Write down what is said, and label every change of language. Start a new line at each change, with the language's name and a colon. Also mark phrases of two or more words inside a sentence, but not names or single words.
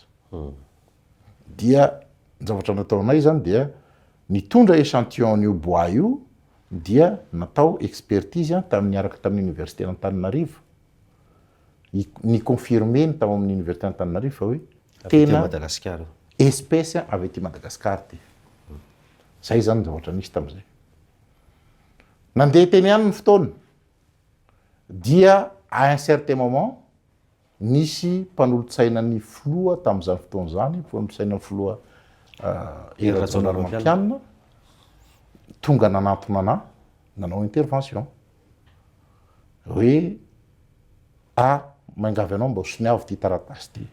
Malagasy: Dia zavatra nataonay zany dia nitondra échantillon io bois io dia natao expertise miaraka tamin'ny université d'Antananarivo. Ny confirmer ny tao amin'ny université d'Antananarivo fa hoe tena Madagasikara espèce avy ety Madagasikara ty. Zay zany zavatra nisy tam'izay. Nandeha teny ihany ny fotoana dia
French: à un certain moment
Malagasy: nisy mpanolotsaina ny filoha tamin'izany fotoana zany mpanolotsaina ny filoha Rajaonaromampianina tonga nanantona anahy nanao intervention hoe maingavy anao mba hosoniavo ty taratasy ty.